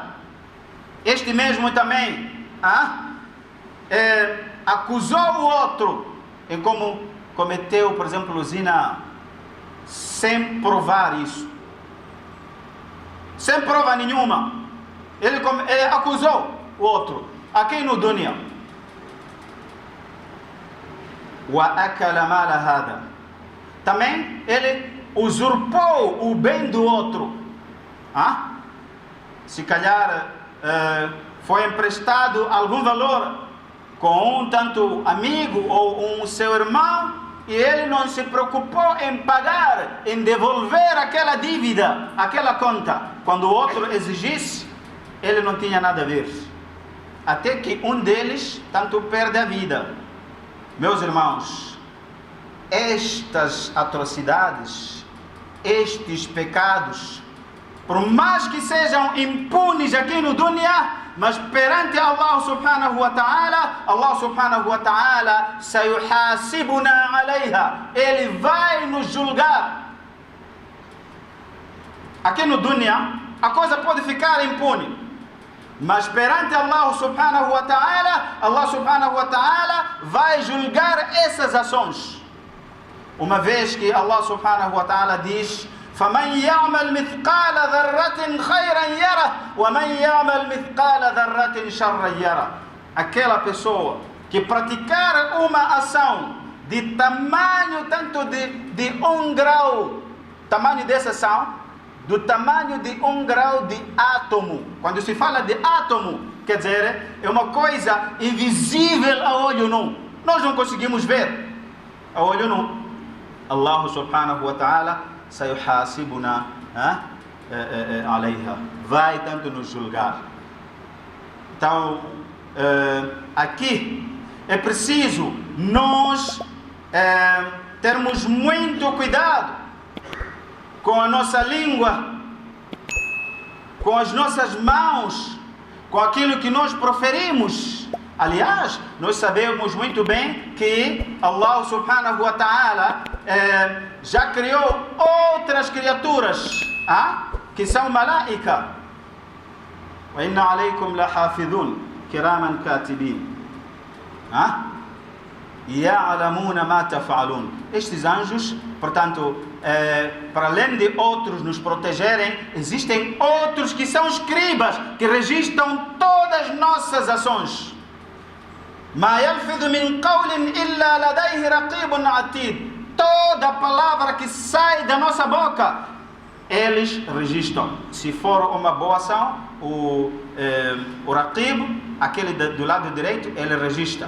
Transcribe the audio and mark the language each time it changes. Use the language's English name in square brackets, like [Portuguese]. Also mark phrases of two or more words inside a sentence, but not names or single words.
[Portuguese] Este mesmo também acusou o outro em como cometeu, por exemplo, zina, sem provar isso, sem prova nenhuma. Ele acusou o outro aqui no dunya. [Arabic] وأكل مال هذا. [Portuguese] Também ele usurpou o bem do outro. Se calhar foi emprestado algum valor com um tanto amigo ou um seu irmão, e ele não se preocupou em pagar, em devolver aquela dívida, aquela conta. Quando o outro exigisse, ele não tinha nada a ver, até que um deles tanto perde a vida. Meus irmãos, estas atrocidades, estes pecados, por mais que sejam impunes aqui no dunya, mas perante [Arabic] الله سبحانه وتعالى سيحاسبنا عليها, [Portuguese] ele vai nos julgar. Aqui no dunya a coisa pode ficar impune, mas perante [Arabic] الله سبحانه وتعالى [Portuguese] vai julgar essas ações. Uma vez que [Arabic] الله سبحانه وتعالى diz: فَمَنْ يَعْمَلْ مِثْقَالَ ذَرَّةٍ خَيْرًا يَرَهُ وَمَنْ يَعْمَلْ مِثْقَالَ ذَرَّةٍ شَرًّا يَرَهُ. [Portuguese] Aquela pessoa que praticar uma ação de tamanho tanto de 1 grau, tamanho dessa ação, do tamanho de 1 grau de átomo. Quando se fala de átomo, quer dizer, é uma coisa invisível a olho nu. Nós não conseguimos ver a olho nu. [Arabic] الله سبحانه وتعالى سيحاسبنا عليها, [Portuguese] vai tanto nos julgar. Então, aqui é preciso nós termos muito cuidado com a nossa língua, com as nossas mãos, com aquilo que nós proferimos Aliás, nós sabemos muito bem que [Arabic] الله سبحانه وتعالى [Portuguese] já criou outras criaturas que são malaika. [Arabic] وإن عليكم لحافظين كراما كاتبين. يعلمون ما تفعلون. [Portuguese] Estes anjos, portanto, para além de outros nos protegerem, existem outros que são escribas, que registram todas as nossas ações. [Arabic] ما يلفظ من قول إلا لديه رقيب عتيد. [Portuguese] Toda palavra que sai da nossa boca, eles registram. Se for uma boa ação, o raqib, aquele do lado direito, ele registra.